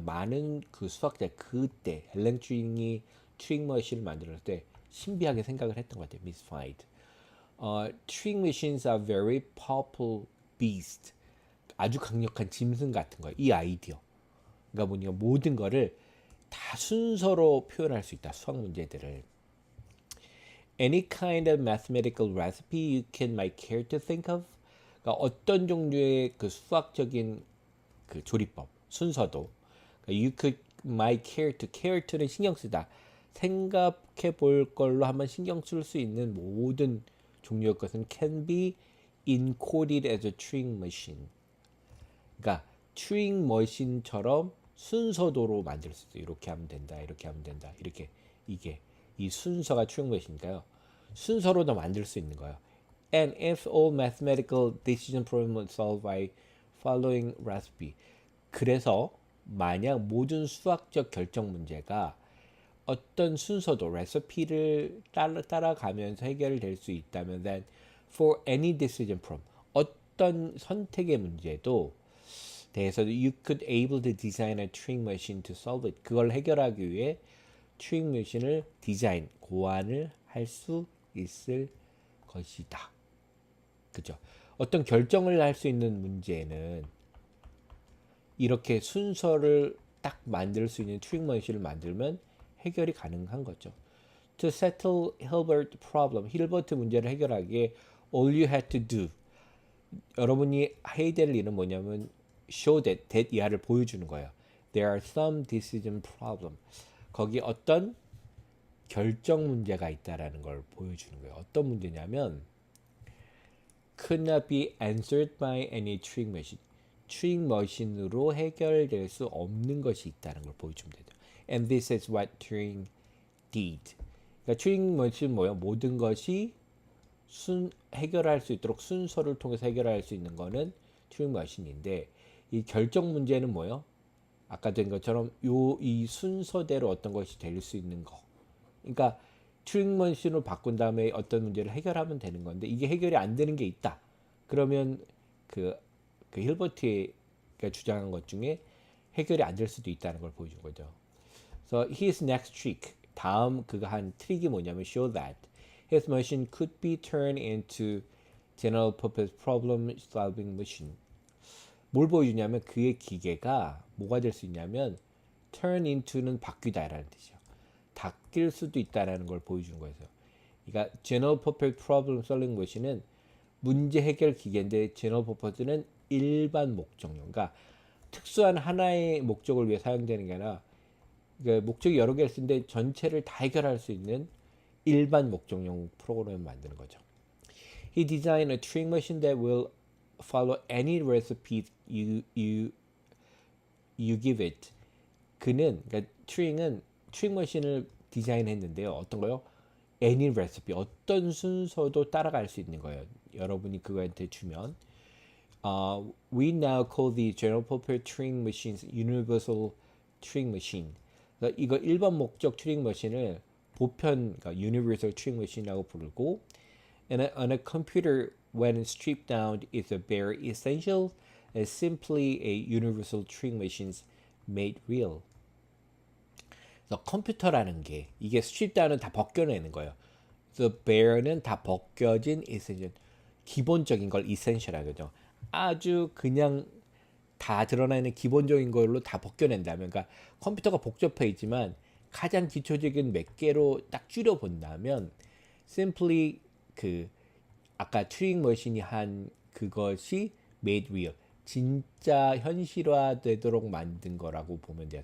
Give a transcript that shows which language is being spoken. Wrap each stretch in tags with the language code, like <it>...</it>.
<ko>많은 그 수학자 그때 앨런 튜링이 튜링 머신을 만들었을 때 신비하게 생각을 했던 것 같아요.</ko> <en>mystified. Turing machines are very powerful beast.</en> <ko>아주 강력한 짐승 같은 거예요. 이 아이디어. 그러니까 뭐냐 모든 거를 다 순서로 표현할 수 있다. 수학 문제들을.</ko> <en>Any kind of mathematical recipe you can might care to think of.</en> <ko>그러니까 어떤 종류의 그 수학적인 그 조리법, 순서도. 그러니까</ko> <en>you could might care to.</en> <ko>care to는 신경 쓰다. 생각해 볼 걸로 한번 신경 쓸 수 있는 모든 종류의 것은</ko> <en>can be encoded as a Turing machine.</en> <ko>그러니까 튜링 머신처럼 순서도로 만들 수 있어요. 이렇게 하면 된다. 이렇게 하면 된다. 이렇게 이게 이 순서가 튜링 머신이니까요. 순서로도 만들 수 있는 거예요.</ko> <en>And if all mathematical decision problems are solved by following recipe.</en> <ko>그래서 만약 모든 수학적 결정 문제가 어떤 순서도 레시피를 따라가면서 해결될 수 있다면</ko> <en>then for any decision problem</en> <ko>어떤 선택의 문제도 대해서</ko> <en>you could able to design a Turing machine to solve it.</en> <ko>그걸 해결하기 위해 튜링 머신을 디자인, 고안을 할 수 있을 것이다. 그죠? 어떤 결정을 할 수 있는 문제는 이렇게 순서를 딱 만들 수 있는 튜링 머신을 만들면 해결이 가능한 거죠.</ko> <en>To settle Hilbert problem,</en> <ko>힐버트 문제를 해결하기에</ko> <en>all you had to do.</en> <ko>여러분이 해야 될 일은 뭐냐면</ko> <en>show that</en> <ko>이하를 보여주는 거예요.</ko> <en>There are some decision problem.</en> <ko>거기 어떤 결정 문제가 있다라는 걸 보여주는 거예요. 어떤 문제냐면</ko> <en>could not be answered by any Turing machine.</en> <ko>튜링 머신으로 해결될 수 없는 것이 있다는 걸 보여주면 되죠.</ko> <en>And this is what Turing did.</en> <ko>그러니까 튜링 머신 뭐예요? 모든 것이 해결할 수 있도록 순서를 통해서 해결할 수 있는 거는 튜링 머신인데 이 결정 문제는 뭐예요? 아까 된 것처럼 이 순서대로 어떤 것이 될 수 있는 거. 그러니까 튜링 머신으로 바꾼 다음에 어떤 문제를 해결하면 되는 건데 이게 해결이 안 되는 게 있다. 그러면 그 힐버트가 주장한 것 중에 해결이 안 될 수도 있다는 걸 보여준 거죠.</ko> <en>So his next trick,</en> <ko>다음 그가 한 트릭이 뭐냐면</ko> <en>show that his machine could be turned into general purpose problem solving machine.</en> <ko>뭘 보여주냐면 그의 기계가 뭐가 될 수 있냐면 turn into는 바뀌다라는 뜻이요. 바뀔 수도 있다라는 걸 보여주는 거예요. 그러니까 general purpose problem solving machine은 문제 해결 기계인데 general purpose는 일반 목적용. 그러니까 특수한 하나의 목적을 위해 사용되는 게 아니라 그러니까 목적이 여러 개를 쓰는데 전체를 다 해결할 수 있는 일반 목적용 프로그램을 만드는 거죠.</ko> <en>He designed a Turing machine that will follow any recipe you give it.</en> <ko>그는 그러니까 튜링은 튜링 머신을 디자인했는데요. 어떤 거요?</ko> <en>Any recipe</en> <ko>어떤 순서도 따라갈 수 있는 거예요. 여러분이 그거한테 주면</ko> <en>we now call the general purpose Turing machines universal Turing machine.</en> <ko>그러니까 이거 일반 목적 튜링 머신을 보편 그러니까</ko> <en>universal Turing machine이라고 부르고 and a computer when stripped down is a bare essential as simply a universal Turing machines made real.</en> <ko>그래서 컴퓨터라는 게 이게 strip down은 다 벗겨내는 거예요. The bare는 다 벗겨진 essential. 기본적인 걸 essential이라고 하죠. 아주 그냥 다 드러나 있는 기본적인 걸로 다 벗겨낸다면, 그러니까 컴퓨터가 복잡해 있지만 가장 기초적인 몇 개로 딱 줄여 본다면 simply 그 아까 튜링 머신이 한 그것이</ko> <en>made real,</en> <ko>진짜 현실화되도록 만든 거라고 보면 돼요.</ko>